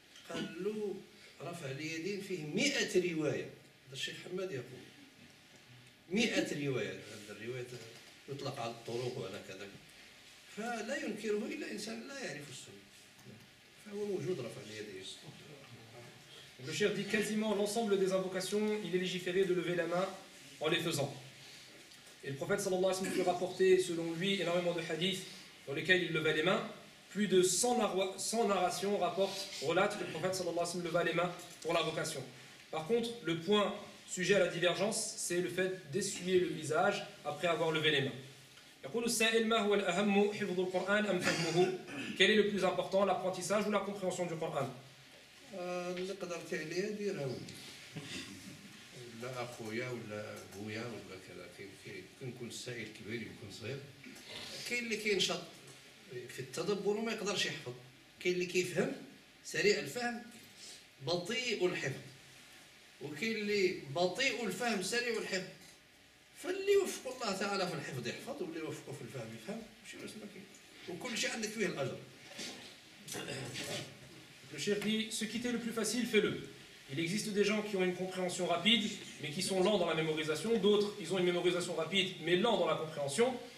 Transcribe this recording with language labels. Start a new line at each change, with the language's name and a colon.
Arabic: قال له رفع اليدين فيه 100 رواية، هذا الشيخ حماد يقول 100 رواية، هذا الرواية يطلق على الطرق وعلى كذا، فلا ينكره إلا إنسان لا يعرف السنة، فهو موجود رفع اليدين.
French: Le cheikh dit quasiment l'ensemble des invocations, il est légiféré de lever la main en les faisant. Et le prophète sallallahu alayhi wa sallam peut rapporter selon lui énormément de hadiths dans lesquels il levait les mains. Plus de 100 narrations relatent que le prophète sallallahu alayhi wa sallam leva les mains pour l'invocation. Par contre, le point sujet à la divergence, c'est le fait d'essuyer le visage après avoir levé les mains.
Arabic: يقول السائل ما هو الأهم حفظ القرآن أم فهمه؟
French: Quel est le plus important, l'apprentissage ou la compréhension du Coran?
Arabic: اللي قدرت عليه ديرها، ولا أخويا ولا بويا ولا كذا كيف يكون السائل كبير يكون صغير. كاين اللي كينشط في التدبر وما يقدرش يحفظ، كاين اللي كيفهم سريع الفهم بطيء الحفظ، وكاين اللي بطيء الفهم سريع الحفظ. فاللي يوفق الله تعالى في الحفظ يحفظ، واللي يوفقه في الفهم يفهم، شنو اسمه كاين، وكل شيء عندك فيه الاجر.
French: Le cheikh dit, ce qui t'est le plus facile, fais-le. Il existe des gens qui ont une compréhension rapide, mais qui sont lents dans la mémorisation. D'autres, ils ont une mémorisation rapide, mais lents dans la compréhension.